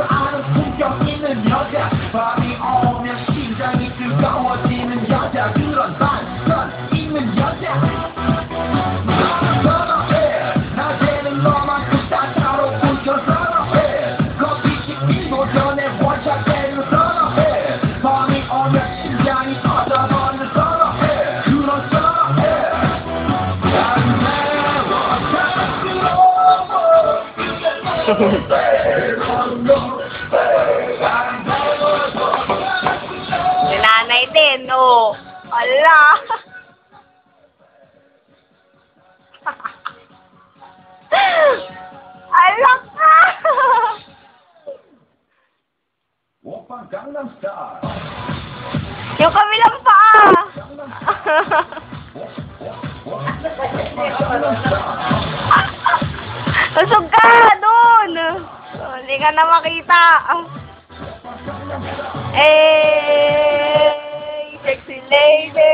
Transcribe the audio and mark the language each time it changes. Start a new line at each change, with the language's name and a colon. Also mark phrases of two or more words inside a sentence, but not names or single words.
Korean: 아는 품격 있는 여자 밤이 오면 심장이 뜨거워지는 여자 그런 반전 있는 여자 나는 선호해 낮에는 너만큼 따사로운 걸 선호해 커피 식기도 전에 원샷 때리는 선호해 밤이 오면 심장이 터져버리는 선호해 그런 선호해
Filipino: Si nanay din, oh. Ala. Alak ka.
Korean: 오빤 강남스타일
Filipino: Yung kabilang paa. Usog ka doon. Hindi ka na makita.
English: Hey, sexy lady.